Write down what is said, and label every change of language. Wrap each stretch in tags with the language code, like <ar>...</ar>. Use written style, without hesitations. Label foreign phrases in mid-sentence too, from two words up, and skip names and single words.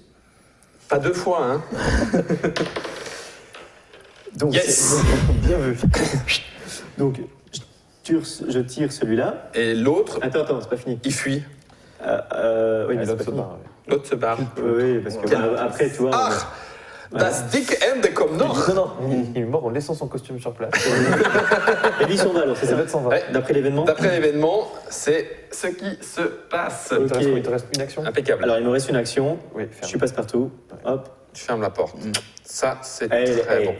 <fr>pas 2 fois, hein. Donc, Yes. Bien vu. donc je tire celui-là. Et l'autre, Attends, c'est pas fini. il fuit. Oui, Et mais c'est l'autre pas se fini. barre. L'autre se barre. Oui, parce que Quel- après, tu vois.</fr> <de>Ah, das Dick Ende kommt noch.</de> <fr>Non, il est mort en laissant son costume sur place. Et lui, il s'en va alors, c'est Ça ça va être 120. Ouais. D'après l'événement. D'après l'événement, c'est ce qui se passe. Ok. Il te reste une action. Impeccable. Alors, il me reste une action. Oui, Je ferme. suis passe-partout. Hop. Tu fermes la porte. Ça, c'est Eh, très eh, bon.</fr>